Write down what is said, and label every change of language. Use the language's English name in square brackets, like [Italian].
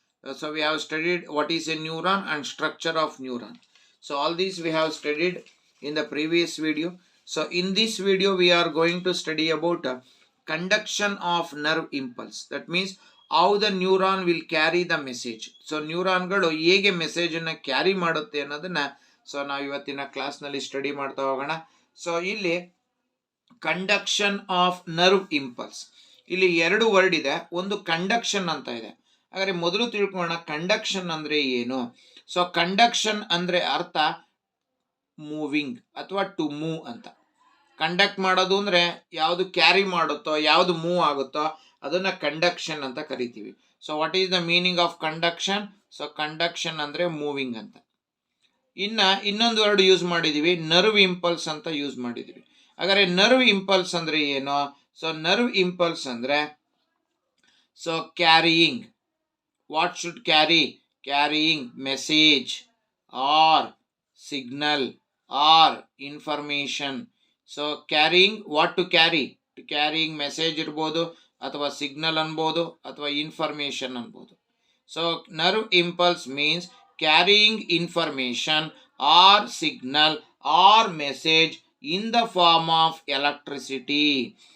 [English] So we have studied what is a neuron and structure of neuron. So all these we have studied in the previous video. So in this video we are going to study about conduction of nerve impulse. That means how the neuron will carry the message. [Kannada] So ನ್ಯೂರಾನ್ಗಳು ಹೇಗೆ message ಅನ್ನು carry ಮಾಡುತ್ತೆ ಅನ್ನೋದನ್ನ so ನಾವು ಇವತ್ತಿನ class ನಲ್ಲಿ study ಮಾಡ್ತಾ ಹೋಗೋಣ. So ಇಲ್ಲಿ ಕಂಡಕ್ಷನ್ ಆಫ್ ನರ್ವ್ ಇಂಪಲ್ಸ್, ಇಲ್ಲಿ ಎರಡು ವರ್ಡ್ ಇದೆ, ಒಂದು ಕಂಡಕ್ಷನ್ ಅಂತ ಇದೆ. ಹಾಗಾದ್ರೆ ಮೊದಲು ತಿಳ್ಕೊಳ್ಳೋಣ ಕಂಡಕ್ಷನ್ ಅಂದ್ರೆ ಏನು. ಸೊ ಕಂಡಕ್ಷನ್ ಅಂದ್ರೆ ಅರ್ಥ ಮೂವಿಂಗ್ ಅಥವಾ [English] to move [Kannada] ಅಂತ. ಕಂಡಕ್ಟ್ ಮಾಡೋದು ಅಂದ್ರೆ ಯಾವುದು ಕ್ಯಾರಿ ಮಾಡುತ್ತೋ, ಯಾವುದು ಮೂವ್ ಆಗುತ್ತೋ ಅದನ್ನ ಕಂಡಕ್ಷನ್ ಅಂತ ಕರಿತೀವಿ. [English] So what is the meaning of conduction? So conduction [Kannada] ಅಂದ್ರೆ [English] Moving ಅಂತ. [Kannada] ಇನ್ನೊಂದು ವರ್ಡ್ ಯೂಸ್ ಮಾಡಿದೀವಿ, ನರ್ವ್ ಇಂಪಲ್ಸ್ ಅಂತ ಯೂಸ್ ಮಾಡಿದೀವಿ. ಹಾಗಾದ್ರೆ [English] nerve impulse [Kannada] ಅಂದ್ರೆ ಏನು? [English] So nerve impulse ಅಂದ್ರೆ so carrying, what should carrying message or signal or information. So carrying, what to carrying message [Kannada] ಇರ್ಬೋದು, ಅಥವಾ [English] signal [Kannada] ಅನ್ಬೋದು, ಅಥವಾ [English] Information ಅನ್ಬೋದು. So nerve impulse means carrying information or signal or message in the form of electricity.